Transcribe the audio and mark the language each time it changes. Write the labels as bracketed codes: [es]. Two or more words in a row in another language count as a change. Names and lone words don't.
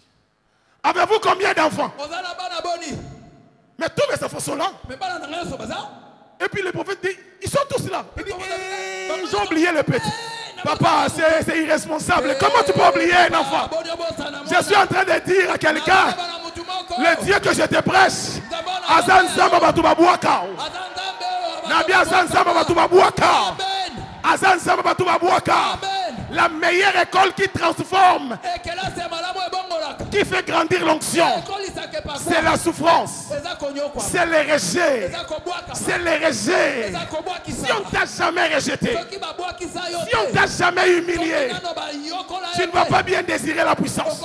[fr] Avez-vous combien d'enfants? Mais tous mes enfants sont là. Et puis le prophète dit, ils sont tous là. Il dit, ils ont oublié le petit. Papa, c'est irresponsable. Comment tu peux oublier un enfant? Je suis en train de dire à quelqu'un, le Dieu que je te prêche, Azan Samba Batoubabuaka. Nabi Azan Samba Batoubabuaka. Azan Samba Batoubabuaka. La meilleure école qui transforme, qui fait grandir l'onction, c'est la souffrance, c'est le rejet, c'est le rejet. Si on t'a jamais rejeté, si on t'a jamais humilié, tu ne vas pas bien désirer la puissance.